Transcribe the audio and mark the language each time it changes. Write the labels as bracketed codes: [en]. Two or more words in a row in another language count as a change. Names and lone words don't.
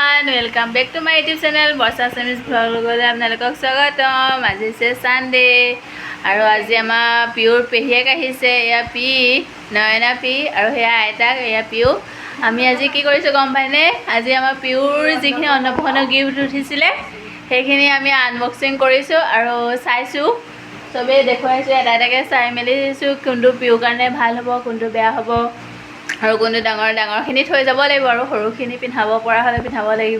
[en] welcome back to my YouTube channel बर्षा सेमिज ब्लगলৈ [as] আপোনালোকক স্বাগতম। আজি আছে সানডে আৰু আজি আমাৰ পিউৰ পেহিয়েক আহিছে। এয়া পি নয়না পি আৰু হেয়া আইতাক এয়া পিউ। আমি আজি কি কৰিছোঁ গম পাইনে? আজি আমাৰ পিউৰ যিখিনি অন্নপ্ৰাশনৰ গিফ্ট উঠিছিলে সেইখিনি আমি আনবক্সিং কৰিছোঁ আৰু চাইছোঁ, চবেই দেখুৱাইছোঁ, এটা এটাকৈ চাই মেলি দিছোঁ কোনটো পিউৰ কাৰণে ভাল হ'ব, কোনটো বেয়া হ'ব আৰু কোনটো ডাঙৰখিনি থৈ যাব লাগিব আৰু সৰুখিনি পিন্ধাব পৰা হ'লে পিন্ধাব লাগিব।